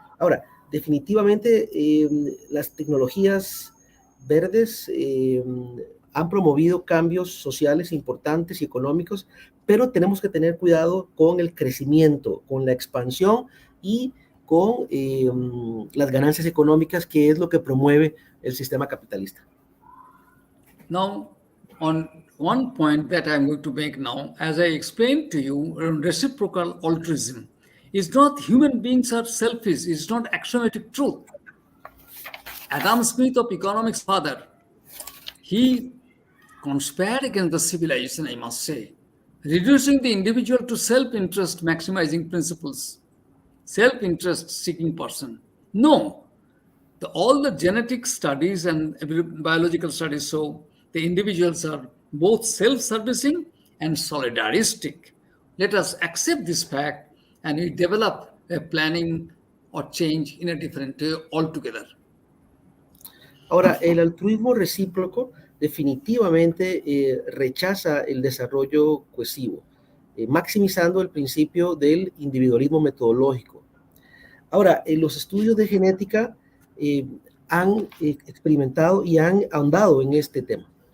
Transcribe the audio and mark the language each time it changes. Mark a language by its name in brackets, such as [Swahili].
[Spanish] Ahora, definitivamente las tecnologías verdes han promovido cambios sociales importantes y económicos, pero tenemos que tener cuidado con el crecimiento, con la expansión y con las ganancias económicas, que es lo que promueve el sistema capitalista. [English] Now, on one point that I'm going to make now, as I explained to you, reciprocal altruism is not human beings are selfish, it's not axiomatic truth. Adam Smith of economics father, he conspired against the civilization, I must say, reducing the individual to self-interest maximizing principles, self-interest seeking person. No, all the genetic studies and biological studies show the individuals are both self-servicing and solidaristic. Let us accept this fact and we develop a planning or change in a different way altogether. [Spanish] Ahora, el altruismo recíproco definitivamente rechaza el desarrollo cohesivo, maximizando el principio del individualismo metodológico. Ahora, los estudios de genética han experimentado y han ahondado en este tema.